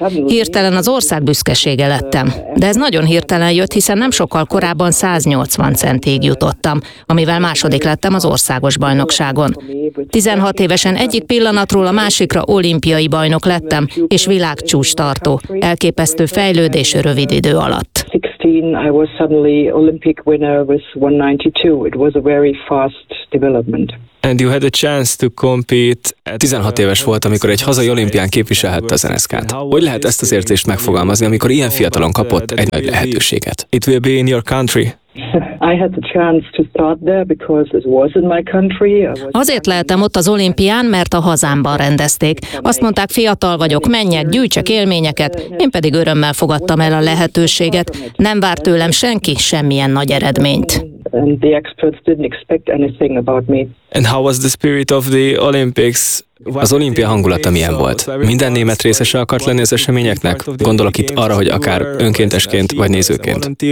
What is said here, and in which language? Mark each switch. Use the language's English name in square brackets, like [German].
[Hungarian] Hirtelen az ország büszkesége lettem. De ez nagyon hirtelen jött, hiszen nem sokkal korábban 180 centig jutottam, amivel második lettem az országos bajnokságon. 16 évesen egyik pillanatról a másikra olimpiai bajnok lettem, és világcsúcs tartó. Elképesztő fejlődés rövid idő alatt. [English] I was suddenly Olympic winner with 192. It was a very fast development. And you had a chance to compete. [Hungarian] 16 éves volt, amikor egy hazai olimpián képviselhette az NSK-t. Hogy lehet ezt az érzést megfogalmazni, amikor ilyen fiatalon kapott egy nagy lehetőséget? [English] It will be in your country. I had the chance to start there because it was in my country. [Hungarian] Azért lehettem ott az olimpián, mert a hazámban rendezték. Azt mondták, fiatal vagyok, menjek, gyűjtsek élményeket. Én pedig örömmel fogadtam el a lehetőséget. Nem várt tőlem senki semmilyen nagy eredményt. [English] And the experts didn't expect anything about me. And how was the spirit of the Olympics? [Hungarian] Az olimpia hangulata milyen volt? Minden német részese akart lenni az eseményeknek? Gondolok itt arra, hogy akár önkéntesként vagy nézőként.